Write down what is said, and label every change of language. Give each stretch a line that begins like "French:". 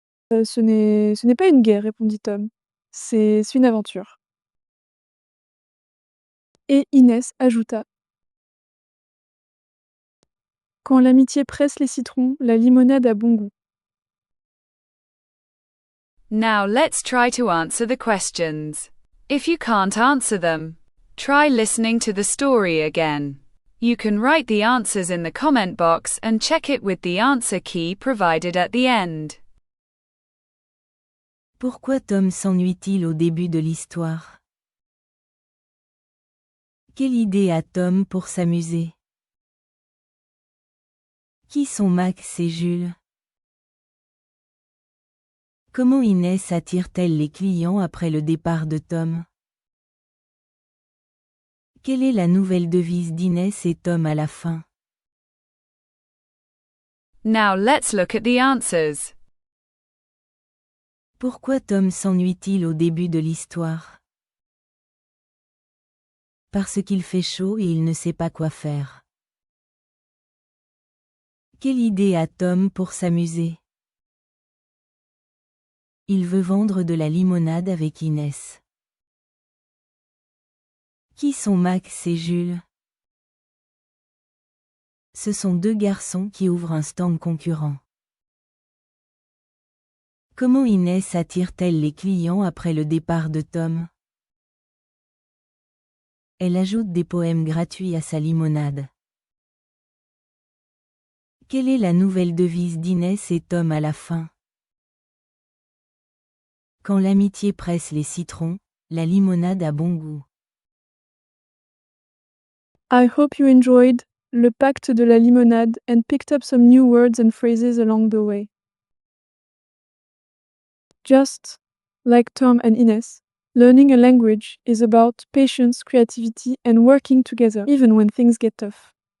French: Ce n'est pas une guerre, répondit Tom. C'est une aventure. Et Inès ajouta. Quand l'amitié presse les citrons, la limonade a bon goût.
English: Now let's try to answer the questions. If you can't answer them, try listening to the story again. You can write the answers in the comment box and check it with the answer key provided at the end.
French: Pourquoi Tom s'ennuie-t-il au début de l'histoire? Quelle idée a Tom pour s'amuser? Qui sont Max et Jules? Comment Inès attire-t-elle les clients après le départ de Tom? Quelle est la nouvelle devise d'Inès et Tom à la fin?
English: Now let's look at the answers.
French: Pourquoi Tom s'ennuie-t-il au début de l'histoire? Parce qu'il fait chaud et il ne sait pas quoi faire. Quelle idée a Tom pour s'amuser? Il veut vendre de la limonade avec Inès. Qui sont Max et Jules? Ce sont 2 garçons qui ouvrent un stand concurrent. Comment Inès attire-t-elle les clients après le départ de Tom? Elle ajoute des poèmes gratuits à sa limonade. Quelle est la nouvelle devise d'Inès et Tom à la fin? Quand l'amitié presse les citrons, la limonade a bon goût.
English: I hope you enjoyed Le Pacte de la Limonade and picked up some new words and phrases along the way. Just like Tom and Inès, learning a language is about patience, creativity, and working together, even when things get tough.